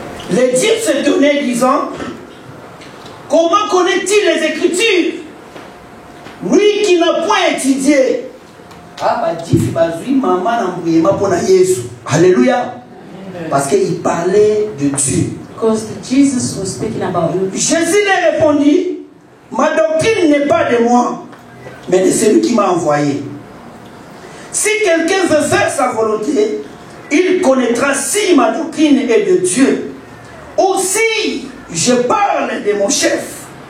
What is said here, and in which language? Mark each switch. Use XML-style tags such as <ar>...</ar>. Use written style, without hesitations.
<fr>Les disciples se tournaient disant, comment connaît-il les Écritures, lui qui n'a point étudié? Ah, bah, Dieu, maman n'a Jésus. Alléluia. Parce qu'il parlait de Dieu.</fr> <en>Because Jesus was speaking about you.</en> <fr>Jésus leur répondit, ma doctrine n'est pas de moi, mais de celui qui m'a envoyé. Si quelqu'un veut faire sa volonté, il connaîtra si ma doctrine est de Dieu. Ou si je parle de mon chef.</fr>